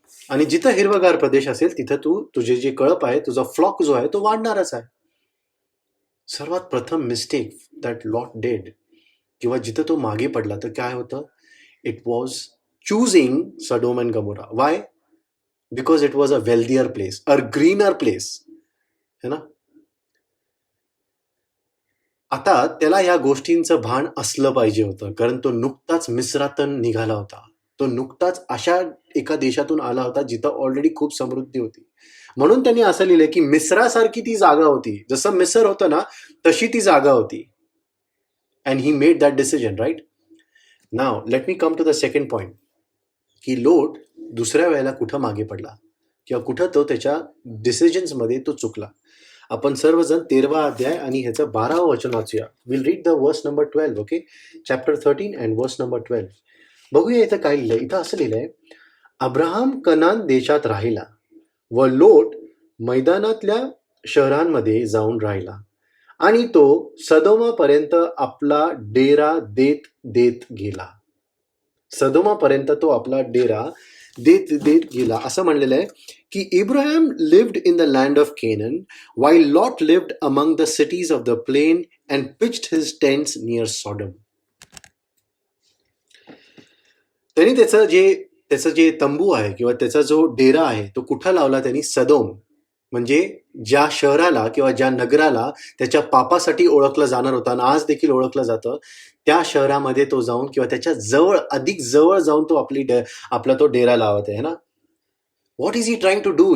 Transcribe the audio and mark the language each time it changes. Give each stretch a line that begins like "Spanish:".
Marathi: आणि जिथं हिरवगार प्रदेश असेल तिथं तुझे जे कळप आहे, तुझा फ्लॉक जो आहे तो वाढणारच आहे. सर्वात प्रथम
English: mistake that Lot did
Marathi: किंवा जिथं तो मागे पडला तर काय होतं,
English: It was choosing Sodom and Gomorrah. Why? Because it was a wealthier place, a greener place.
Hindi: है ना.
Marathi: आता त्याला या गोष्टींचं भान असलं पाहिजे होतं, कारण तो नुकताच मिस्रातून निघाला होता. तो नुकताच अशा एका देशातून आला होता जिथं ऑलरेडी खूप समृद्धी होती. म्हणून त्यांनी असं लिहिलंय की मिस्रासारखी ती जागा होती. जसं मिस्र होतं ना तशी ती जागा होती.
English: And he made that decision, right. Now let me come to the second point
Marathi: की लोट दुसऱ्या वेळेला कुठं मागे पडला किंवा कुठं तो त्याच्या डिसिजन्समध्ये तो चुकला. आपण सर्वजण 13वा अध्याय आणि ह्याचं 12वं वचन वाचूया.
English: We'll read the verse number 12. Okay, chapter 13 and verse number 12. बघूया इथं काय लिहिलंय.
Marathi: इथं असं लिहिलंय, अब्राहम कनान देशात राहिला व लोट मैदानातल्या शहरांमध्ये जाऊन राहिला आणि तो सदोमापर्यंत आपला डेरा देत देत गेला. सदोमापर्यंत तो आपला डेरा देत देत गेला. असं म्हणलेलं आहे की
English: Ibrahim lived in the land of Canaan while Lot lived among the cities of the plain and pitched his tents near Sodom.
Marathi: त्यांनी त्याचं जे तंबू आहे किंवा त्याचा जो डेरा आहे तो कुठं लावला त्यांनी? सदोम, म्हणजे ज्या शहराला किंवा ज्या नगराला त्याच्या पापासाठी ओळखलं जाणार होतं आणि आज देखील ओळखलं जातं, त्या शहरामध्ये तो जाऊन किंवा त्याच्या जवळ, अधिक जवळ जाऊन तो आपला तो डेरा लावत आहे ना.
English: What is he trying to do?